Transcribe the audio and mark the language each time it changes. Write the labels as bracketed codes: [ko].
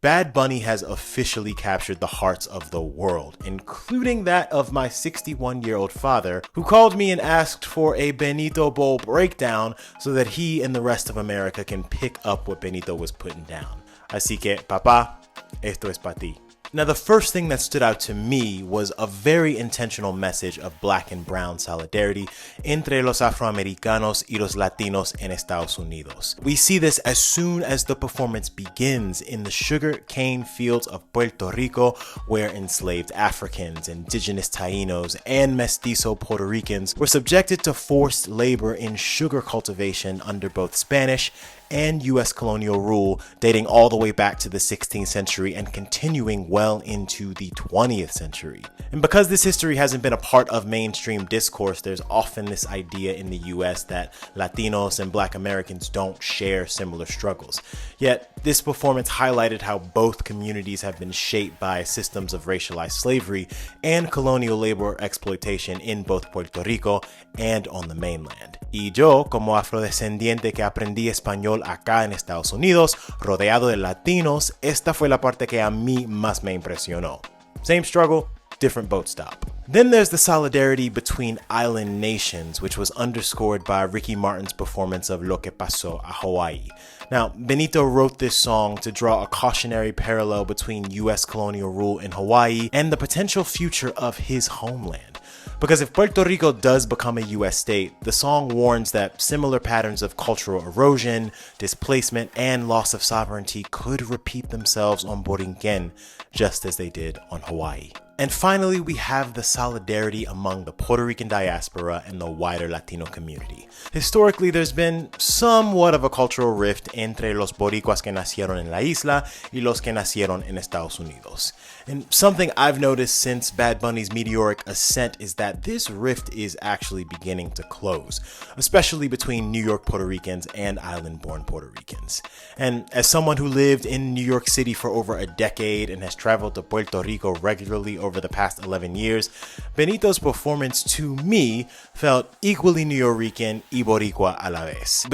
[en] Bad Bunny has officially captured the hearts of the world, including that of my 61-year-old father, who called me and asked for a Benito Bowl breakdown so that he and the rest of America can pick up what Benito was putting down. [es] Así que, papá, esto es para ti. [en] Now, the first thing that stood out to me was a very intentional message of black and brown solidarity [es] entre los afroamericanos y los latinos en Estados Unidos. [en] We see this as soon as the performance begins in the sugar cane fields of Puerto Rico, where enslaved Africans, indigenous Taínos, and mestizo Puerto Ricans were subjected to forced labor in sugar cultivation under both Spanish and U.S. colonial rule, dating all the way back to the 16th century and continuing well into the 20th century. And because this history hasn't been a part of mainstream discourse, there's often this idea in the U.S. that Latinos and Black Americans don't share similar struggles. Yet, this performance highlighted how both communities have been shaped by systems of racialized slavery and colonial labor exploitation in both Puerto Rico and on the mainland. [es] Y yo, como afrodescendiente que aprendí español acá en Estados Unidos, rodeado de latinos, esta fue la parte que a mí más me impresionó. [en] Same struggle, different boat stop. Then there's the solidarity between island nations, which was underscored by Ricky Martin's performance of Lo que pasó a Hawaiʻi. Now, Benito wrote this song to draw a cautionary parallel between US colonial rule in Hawaii and the potential future of his homeland. Because if Puerto Rico does become a US state, the song warns that similar patterns of cultural erosion, displacement, and loss of sovereignty could repeat themselves on Borinquen, just as they did on Hawaii. And finally, we have the solidarity among the Puerto Rican diaspora and the wider Latino community. Historically, there's been somewhat of a cultural rift [es] entre los boricuas que nacieron en la isla y los que nacieron en Estados Unidos. [en] And something I've noticed since Bad Bunny's meteoric ascent is that this rift is actually beginning to close, especially between New York Puerto Ricans and island-born Puerto Ricans. And as someone who lived in New York City for over a decade and has traveled to Puerto Rico regularly over the past 11 years, Benito's performance to me felt equally Nuyorican [es] y Boricua a la vez.